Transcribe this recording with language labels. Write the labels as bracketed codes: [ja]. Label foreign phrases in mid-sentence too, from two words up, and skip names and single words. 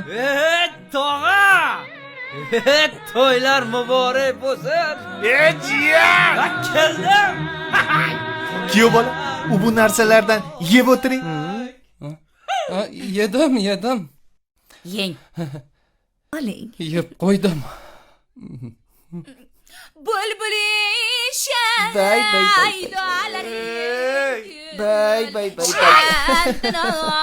[uz] Tog'a! To'ylar muborak bo'lsin. Jiyan! Keldim. Kuyov bola, bu narsalardan yeb o'tiring. yedim. Yeng. Oling. Yeb qo'ydim. Bulbulisha. Bay, bay, bay. Bay bay bay bay.